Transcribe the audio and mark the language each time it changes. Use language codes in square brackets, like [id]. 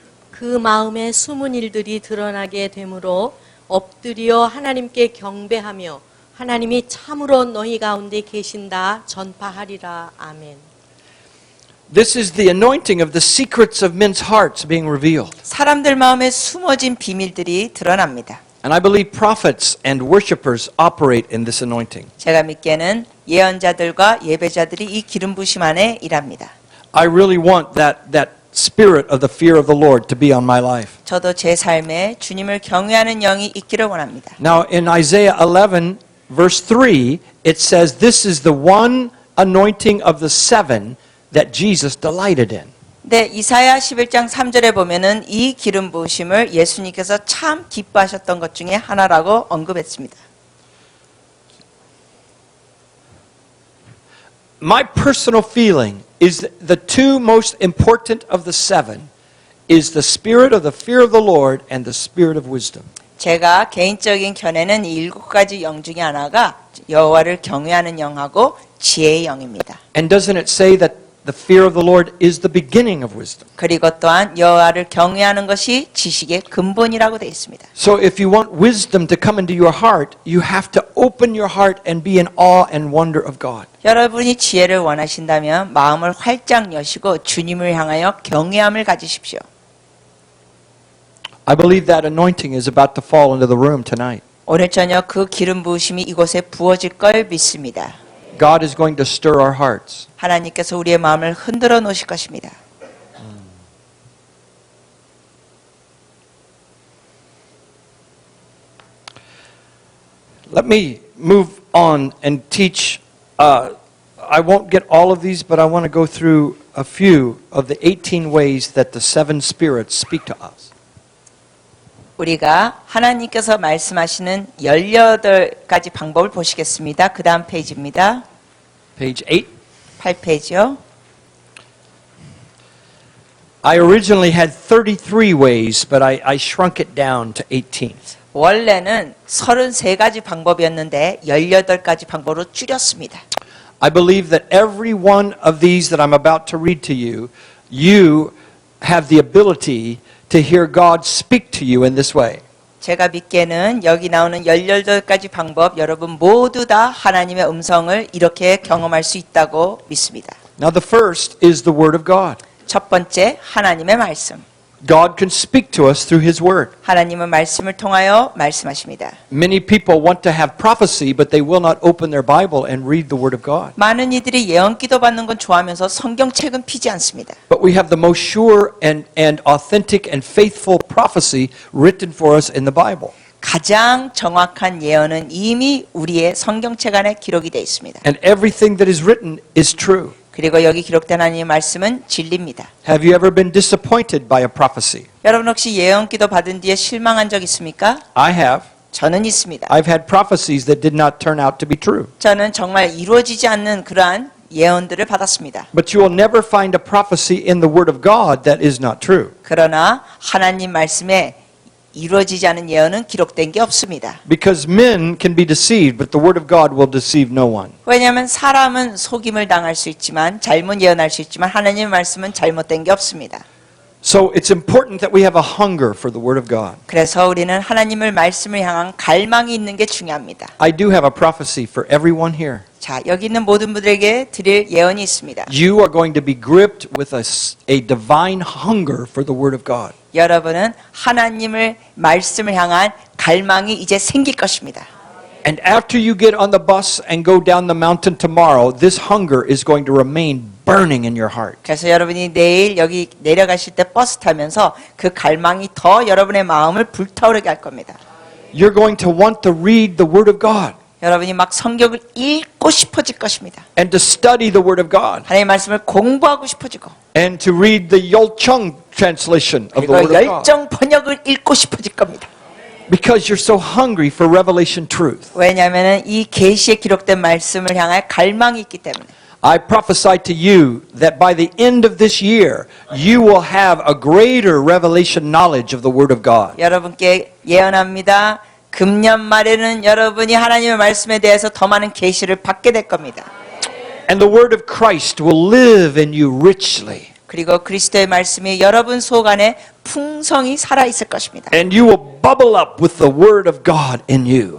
[ko] 그 마음의 숨은 일들이 드러나게 되므로 엎드려 하나님께 경배하며 하나님이 참으로 너희 가운데 계신다 전파하리라. 아멘. [en] This is the anointing of the secrets of men's hearts being revealed. [ko] 사람들 마음에 숨어진 비밀들이 드러납니다. [en] And I believe prophets and worshipers operate in this anointing. [ko] 제가 믿기에는 예언자들과 예배자들이 이 기름 부심 안에 일합니다. [en] I really want that spirit of the fear of the Lord to be on my life. [ko] 저도 제 삶에 주님을 경외하는 영이 있기를 원합니다. [en] Now in Isaiah 11 verse 3 it says this is the one anointing of the seven that Jesus delighted in. [ko] 네, 이사야 11장 3절에 보면은 이 기름 부으심을 예수님께서 참 기뻐하셨던 것 중에 하나라고 언급했습니다. [en] My personal feeling is that the two most important of the seven is the spirit of the fear of the Lord and the spirit of wisdom. [ko] 제가 개인적인 견해는 이 7가지 영 중에 하나가 여호와를 경외하는 영하고 지혜의 영입니다. [en] And doesn't it say that the fear of the Lord is the beginning of wisdom? [ko] 그리고 또한 여호와를 경외하는 것이 지식의 근본이라고 되어 있습니다. [en] So if you want wisdom to come into your heart, you have to open your heart and be in awe and wonder of God. [ko] 여러분이 지혜를 원하신다면 마음을 활짝 여시고 주님을 향하여 경외함을 가지십시오. [en] I believe that anointing is about to fall into the room tonight. [ko] 오늘 저녁 그 기름 부으심이 이곳에 부어질 걸 믿습니다. [en] God is going to stir our hearts. [ko] 하나님께서 우리의 마음을 흔들어 놓으실 것입니다. [en] Let me move on and teach I won't get all of these, but I want to go through a few of the 18 ways that the seven spirits speak to us. [ko] 우리가 하나님께서 말씀하시는 18가지 방법을 보시겠습니다. 그 다음 페이지입니다. [en] Page 8. [ko] 8페이지요. [en] I originally had 33 ways, but I shrunk it down to 18. [ko] 원래는 33가지 방법이었는데 18가지 방법으로 줄였습니다. [en] I believe that every one of these that I'm about to read to you, you have the ability to hear God speak to you in this way. [ko] 제가 믿기에는 여기 나오는 18가지 방법 여러분 모두 다 하나님의 음성을 이렇게 경험할 수 있다고 믿습니다. [en] Now the first is the Word of God. [ko] 첫 번째 하나님의 말씀. [en] God can speak to us through His Word. [ko] 하나님은 말씀을 통하여 말씀하십니다. [en] Many people want to have prophecy, but they will not open their Bible and read the Word of God. [ko] 많은 이들이 예언 기도 받는 건 좋아하면서 성경책은 피지 않습니다. [en] But we have the most sure and authentic and faithful prophecy written for us in the Bible. [ko] 가장 정확한 예언은 이미 우리의 성경책 안에 기록이 되어 있습니다. [en] And everything that is written is true. [ko] 그리고 여기 기록된 하나님의 말씀은 진리입니다. [en] Have you ever been disappointed by a prophecy? [ko] 여러분 혹시 예언 기도 받은 뒤에 실망한 적 있습니까? [en] I have. [ko] 저는 있습니다. [en] I've had prophecies that did not turn out to be true. [ko] 저는 정말 이루어지지 않는 그러한 예언들을 받았습니다. [en] But you will never find a prophecy in the Word of God that is not true. [ko] 그러나 하나님 말씀에 이루어지지 않은 예언은 기록된 게 없습니다. [en] Because men can be deceived, but the Word of God will deceive no one. [ko] 왜냐하면 사람은 속임을 당할 수 있지만 잘못 예언할 수 있지만 하나님의 말씀은 잘못된 게 없습니다. [en] So it's important that we have a hunger for the Word of God. [ko] 그래서 우리는 하나님의 말씀을 향한 갈망이 있는 게 중요합니다. [en] I do have a prophecy for everyone here. [ko] 자, 여기 있는 모든 분들에게 드릴 예언이 있습니다. [en] You are going to be gripped with a divine hunger for the Word of God. [ko] 여러분은 하나님을 말씀을 향한 갈망이 이제 생길 것입니다. [en] And after you get on the bus and go down the mountain tomorrow, this hunger is going to remain burning in your heart. [ko] 그래서 여러분이 내일 여기 내려가실 때 버스 타면서 그 갈망이 더 여러분의 마음을 불타오르게 할 겁니다. [en] You're going to want to read the Word of God [ko] 여러분이 막 성경을 읽고 싶어질 것입니다. [en] and to study the Word of God [ko] 하나님의 말씀을 공부하고 싶어지고 [en] and to read the Yolchung translation of the [ko] 그리고 [en] Word of God. [ko] 열정 번역을 읽고 싶어질 겁니다. [en] Because you're so hungry for revelation truth. [ko] 왜냐하면 이 계시에 기록된 말씀을 향할 갈망이 있기 때문에. [en] I prophesy to you that by the end of this year, you will have a greater revelation knowledge of the Word of God. [ko] 여러분께 예언합니다. 금년 말에는 여러분이 하나님의 말씀에 대해서 더 많은 계시를 받게 될 겁니다. [en] And the Word of Christ will live in you richly. [ko] 그리고 그리스도의 말씀이 여러분 속 안에 풍성히 살아 있을 것입니다. [en] And you will bubble up with the Word of God in you.